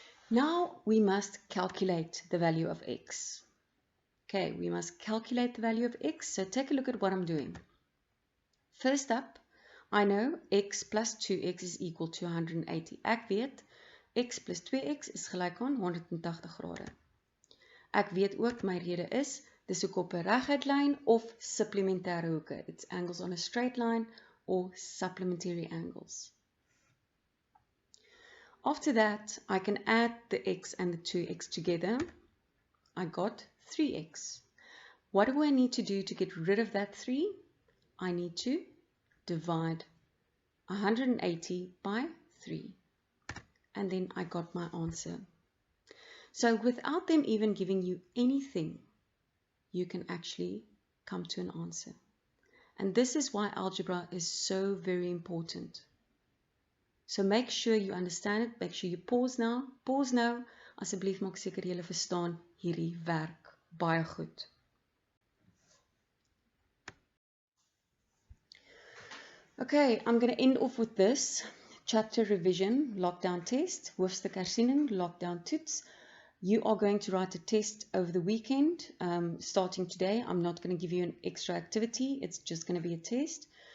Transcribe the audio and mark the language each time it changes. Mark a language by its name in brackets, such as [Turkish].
[English] Now we must calculate the value of x. Okay, we must calculate the value of x, so take a look at what I'm doing. First up, I know x plus 2x is equal to 180. [Afrikaans] Ek weet, x plus 2x is gelyk aan 180 grade. Ek weet ook my rede is, dis hoek op 'n reguit lyn of supplementêre hoeke. [English] It's angles on a straight line or supplementary angles. After that, I can add the x and the 2x together. I got 3x. What do I need to do to get rid of that 3? I need to divide 180 by 3. And then I got my answer. So without them even giving you anything, you can actually come to an answer. And this is why algebra is so very important. So make sure you understand it. Make sure you pause now. Pause now. [Afrikaans] Asseblief maak seker julle verstaan hierdie werk baie goed. [English] Okay, I'm going to end off with this. Chapter revision, lockdown test, [Afrikaans] hoofstuk hersiening, lockdown toets. [English] You are going to write a test over the weekend, starting today. I'm not going to give you an extra activity. It's just going to be a test.